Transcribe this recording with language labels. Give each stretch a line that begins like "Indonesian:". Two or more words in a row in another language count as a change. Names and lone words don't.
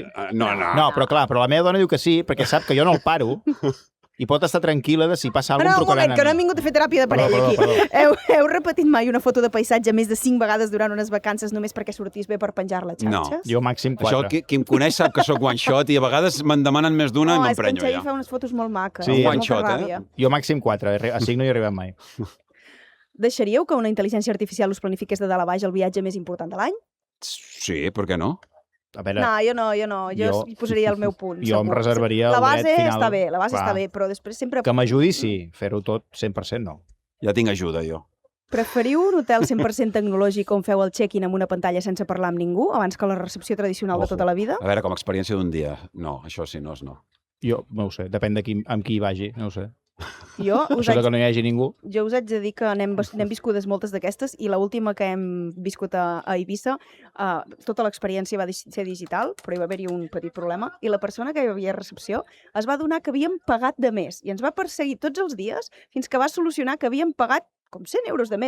Catalan: No. No, però clar, però la meva dona diu que sí, perquè sap que jo no el paro i pot estar tranquil·la de si passa alguna No, cosa, un moment, trucaran que no a hem mi. vingut a fer teràpia de parella Perdó, aquí. Heu repetit mai una foto de paisatge més de 5 vegades durant unes vacances només perquè sortís bé per penjar-la a xarxes? Jo màxim Això, 4. qui em coneix sap que sóc
English: one shot
Catalan: i a vegades me'n demanen més d'una i No, és que en m'emprenyo Xavi ja. fa unes fotos molt maques. Sí, em fa one molta shot, ràbia. Jo màxim 4, a 5 no hi he arribat mai. Deixaríeu que una intel·ligència artificial us planifiqués de dalt a baix el viatge més important de l'any? Sí, per què no? A veure, No, jo no. Jo hi posaria el meu punt. jo em segur. reservaria La el base dret final. està bé, la base Clar. està bé, però després sempre... Que m'ajudi, sí. Fer-ho tot 100% no. Ja tinc ajuda, jo. Preferiu un hotel 100% tecnològic on feu el check-in amb una pantalla sense parlar amb ningú abans que la recepció tradicional de Ojo. tota la vida? A veure, com a experiència d'un dia. No, això sí, no és no. Jo no ho sé, depèn de amb qui hi vagi, no ho sé. Jo us Això de haig que no hi hagi ningú, Jo us haig de dir que n'hem viscudes moltes d'aquestes i l'última que hem viscut a Eivissa, tota l'experiència va ser digital, però hi va haver-hi un petit problema i la persona que hi havia a recepció es va adonar que havíem pagat de més i ens va perseguir tots els dies fins que va solucionar que havíem pagat com 100 euros de més.